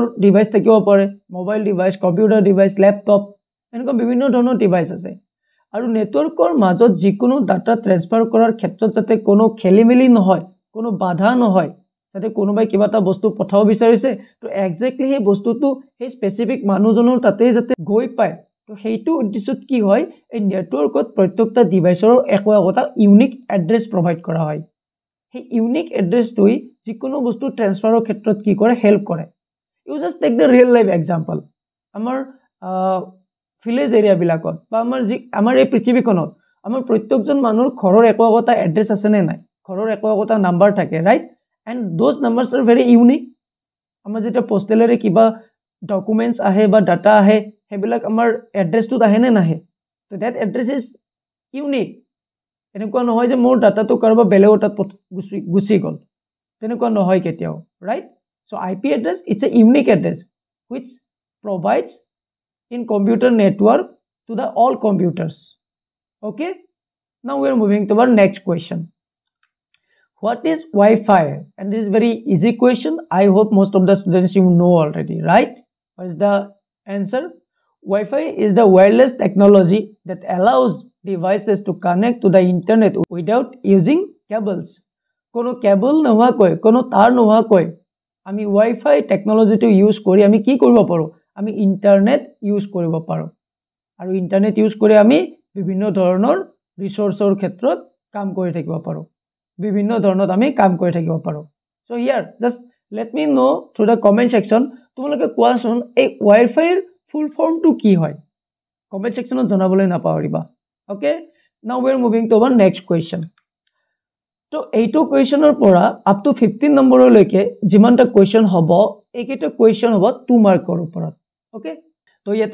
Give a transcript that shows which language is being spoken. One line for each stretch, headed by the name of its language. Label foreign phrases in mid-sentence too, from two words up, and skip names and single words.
Assamese: ডিভাইস থাকিব পাৰে
English: mobile device computer device
Assamese: ল্যাপটপ এনেকুৱা বিভিন্ন ধৰণৰ ডিভাইস আছে আৰু নেটৱৰ্কৰ মাজত যিকোনো
English: data transfer
Assamese: কৰাৰ ক্ষেত্ৰত যাতে কোনো খেলিমেলি নহয় কোনো বাধা নহয় যাতে কোনোবাই কিবা এটা বস্তু পঠাব বিচাৰিছে তো এক্স্যাক্টলি সেই বস্তুটো সেই স্পেসিফিক মানুহজনৰ তাতে যাতে গৈ পায় তো সেইটো উদ্দেশ্যত কি হয় এই নেটৱৰ্কত প্ৰত্যেকটা ডিভাইসৰ একোটা
English: unique address provide
Assamese: কৰা হয় সেই ইউনিক এড্ৰেছটোই যিকোনো বস্তু ট্ৰান্সফাৰৰ ক্ষেত্ৰত কি কৰে হেল্প কৰে
English: you just take the real life example
Assamese: আমাৰ
English: village area
Assamese: বিলাকত বা আমাৰ এই পৃথিৱীখনত আমাৰ প্ৰত্যেকজন মানুহৰ ঘৰৰ একোটা এড্ৰেছ আছে নে নাই ঘৰৰ একোটা নাম্বাৰ থাকে ৰাইট
English: and those numbers are very unique
Assamese: আমাৰ যেতিয়া পোষ্টেলেৰে কিবা ডকুমেণ্টছ আহে বা ডাটা আহে সেইবিলাক আমাৰ এড্ৰেছটোত আহে নে নাহে তো
English: that address is unique
Assamese: এনেকুৱা নহয় যে মোৰ ডাটাটো কাৰোবাৰ বেলেগৰ তাত গুচি গ'ল তেনেকুৱা নহয় কেতিয়াও
English: right so IP address it's a unique address which provides in computer network to the all computers okay now we are moving to our next question what is Wi-Fi and this is very easy question I hope most of the students you know already right what is the answer Wi-Fi is the wireless technology that allows devices to connect to the internet without using cables
Assamese: কোনো কেবল নোহোৱাকৈ কোনো তার নোহোৱাকৈ আমি Wi-Fi টেকনলজিটো ইউজ কৰি আমি কি কৰিব পাৰো আমি ইন্টারনেট ইউজ কৰিব পাৰো আৰু ইন্টারনেট ইউজ কৰি আমি বিভিন্ন ধৰণৰ ৰিসোৰ্সৰ ক্ষেত্ৰত কাম কৰি থাকিব পাৰো বিভিন্ন ধৰণত আমি কাম কৰি থাকিব পাৰো
English: so here just let me know through the comment section
Assamese: তোমালোকে কোৱাচোন এই Wi-Fi ৰ
English: full form
Assamese: টু কি হয় কমেন্ট সেকশনত জনাবলৈ নাপাহৰিবা
English: okay now we are moving to our next question
Assamese: তো এইটো কোৱেশ্চনৰ পৰা
English: up to
Assamese: 15 নম্বৰলৈকে যিমানটা কোৱেশ্চন হ'ব এইকেইটা কোৱেশ্চন হ'ব 2 মাৰ্কৰ ওপৰত ওকে তো ইয়াতে